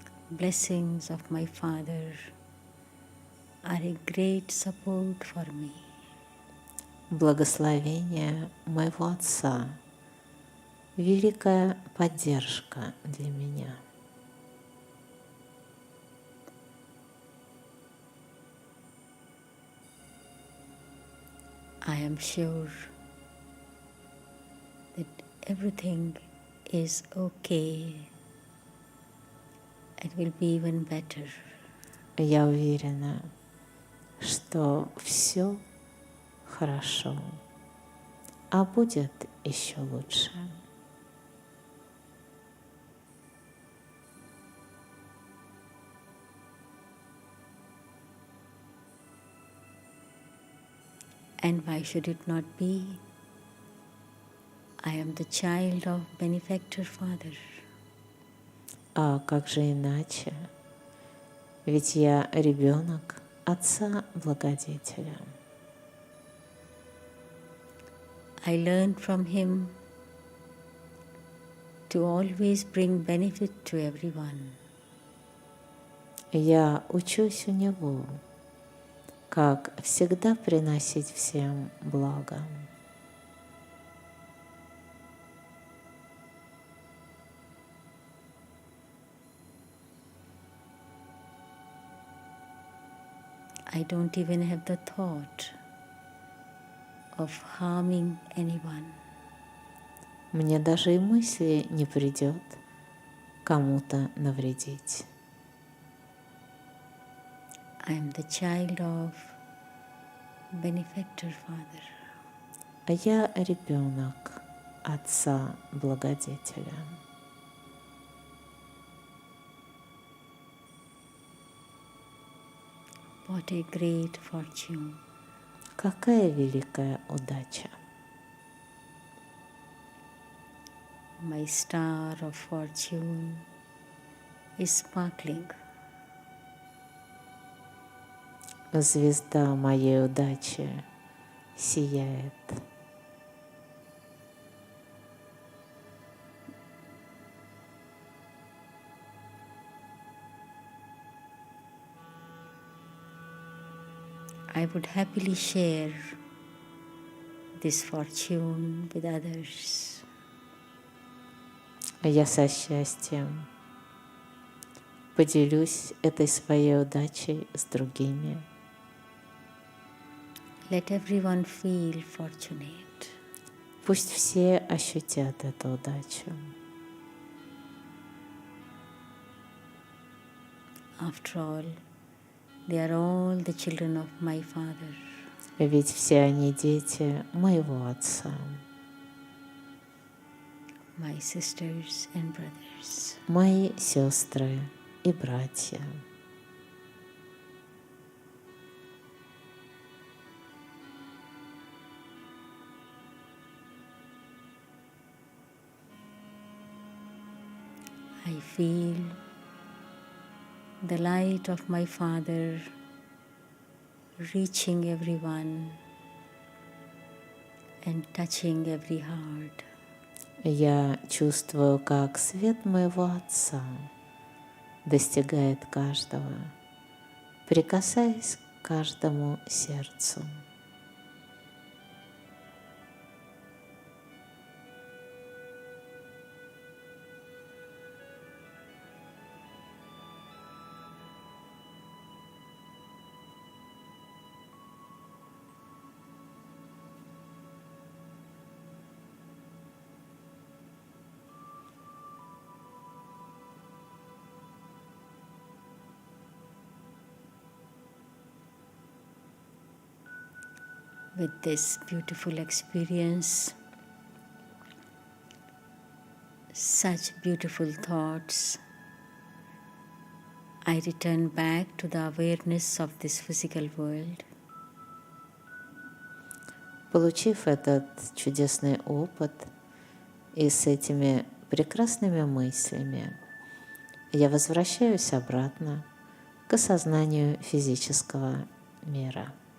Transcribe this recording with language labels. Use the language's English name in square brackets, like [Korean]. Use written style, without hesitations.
[English] Blessings of my Father are a great support for me. [Russian] Благословение моего Отца — великая поддержка для меня. [English] I am sure that everything is okay. It will be even better. [Russian] Я уверена, что все хорошо, а будет еще лучше. [English] And why should it not be? I am the child of benefactor Father. [Russian] А как же иначе? Ведь я ребенок Отца-благодетеля. [English] I learned from Him to always bring benefit to everyone. [Russian] Я учусь у Него, как всегда приносить всем благо. [English] I don't even have the thought of harming anyone. [Russian] Мне даже и мысли не придет кому-то навредить. [English] I am the child of benefactor Father. [Russian] А я ребенок Отца-благодетеля. [English] What a great fortune. [Russian] Какая великая удача! [English] My star of fortune is sparkling. [Russian] Звезда моей удачи сияет. [English] I would happily share this fortune with others. [Russian] Я со счастьем поделюсь этой своей удачей с другими. [English] Let everyone feel fortunate. [Russian] Пусть все ощутят эту удачу. [English] After all, they are all the children of my Father. [Russian] Ведь все они дети моего Отца, [English] My sisters and brothers. [Russian] мои сестры и братья. [English] I feel the light of my Father reaching everyone and touching every heart. [Russian] Я чувствую, как свет моего Отца достигает каждого, прикасаясь к каждому сердцу. [English] With this beautiful experience, such beautiful thoughts, I return back to the awareness of this physical world. [Russian] Получив этот чудесный опыт и с этими прекрасными мыслями, я возвращаюсь обратно к осознанию физического мира.